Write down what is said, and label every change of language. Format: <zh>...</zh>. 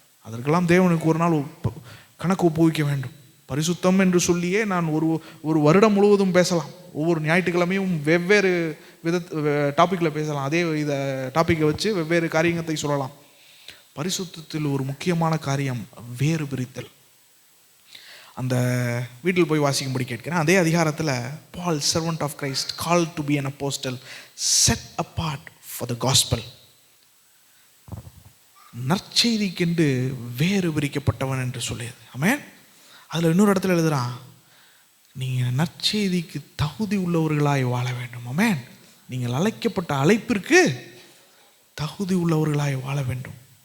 <ta>அதற்கெல்லாம் தேவனுக்கு ஒரு நாள் கணக்கு ஒப்புவிக்க வேண்டும். பரிசுத்தம் என்று சொல்லியே நான் ஒரு வருடம் முழுவதும் பேசலாம். ஒவ்வொரு ஞாயிற்றுக்கிழமையும் வெவ்வேறு டாப்பிக்கில் பேசலாம். அதே இதை டாப்பிக்கை வச்சு வெவ்வேறு காரியத்தை சொல்லலாம். பரிசுத்தத்தில் ஒரு முக்கியமான காரியம் வேறு பிரித்தல். அந்த வீட்டில் போய் வாசிக்கும்படி கேட்கிறேன். அதே அதிகாரத்தில்,</ta> <en>Paul, servant of Christ, called to be an apostle, set apart for the gospel.</en> <ta>நற்செய்திக்கென்று வேறு பிரிக்கப்பட்டவன் என்று சொல்லியது. ஆமென். அதில் இன்னொரு இடத்துல எழுதுறான், நீங்கள் நற்செய்திக்கு தகுதி உள்ளவர்களாய் வாழ வேண்டும். ஆமென். நீங்கள் அழைக்கப்பட்ட அழைப்பிற்கு தகுதி உள்ளவர்களாய் வாழ வேண்டும்.</ta>